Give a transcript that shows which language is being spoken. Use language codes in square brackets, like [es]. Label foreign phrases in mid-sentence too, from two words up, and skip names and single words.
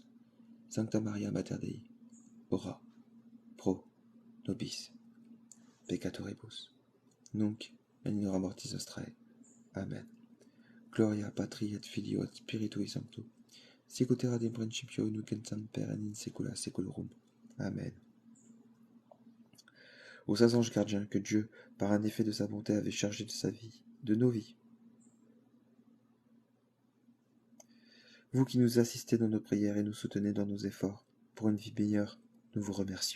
[la] Sancta Maria, Mater Dei, ora pro nobis peccatoribus, nunc et in hora mortis nostrae. Amen. Gloria Patri et Filio et Spiritui Sancto, sicut erat in principio nunc et semper et in saecula saeculorum. Amen. [fr] Aux saints anges gardiens que Dieu, par un effet de sa bonté, avait chargés de sa vie, de nos vies. Vous qui nous assistez dans nos prières et nous soutenez dans nos efforts pour une vie meilleure, nous vous remercions.